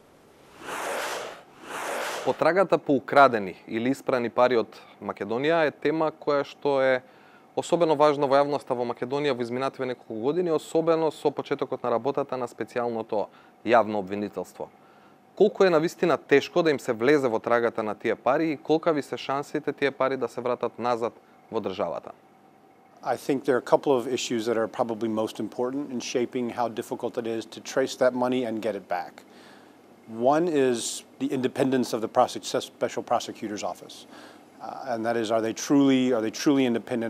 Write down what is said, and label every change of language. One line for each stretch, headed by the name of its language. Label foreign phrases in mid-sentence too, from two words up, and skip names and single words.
Macedonian: Потрагата по украдени или испрани пари од Македонија е тема која што е особено важна во јавноста во Македонија во изминативе неколку години, особено со почетокот на работата на специјалното јавно обвинителство. Колку е навистина тешко да им се влезе во трагата на тие пари и колкави се шансите тие пари да се вратат назад во државата?
English: I think there are a couple of issues that are probably most important in shaping how difficult it is to trace that money and get it back. One is the independence of the Special Prosecutor's Office. And that is, are they truly independent?